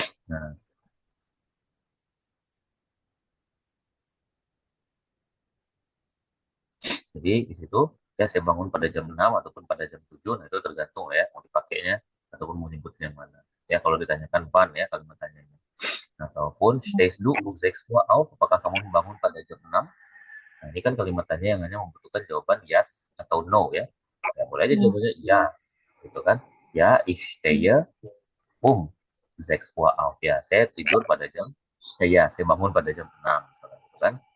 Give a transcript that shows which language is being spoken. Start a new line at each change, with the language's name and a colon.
Indonesian: Nah, jadi di situ ya saya bangun pada jam 6 ataupun pada jam 7 nah itu tergantung ya mau dipakainya ataupun mau nyebutnya yang mana. Ya kalau ditanyakan pan ya kalimat tanyanya. Nah, ataupun
German: stehst du um 6 Uhr auf
Indonesian: apakah kamu bangun pada jam 6? Nah, ini kan kalimat tanya yang hanya membutuhkan jawaban yes atau no ya. Ya boleh aja Iya. jawabannya ya gitu kan. Ya,
German: ich stehe um 6 Uhr auf.
Indonesian: Ya, saya tidur pada jam, ya, saya bangun pada jam 6. Gitu kan?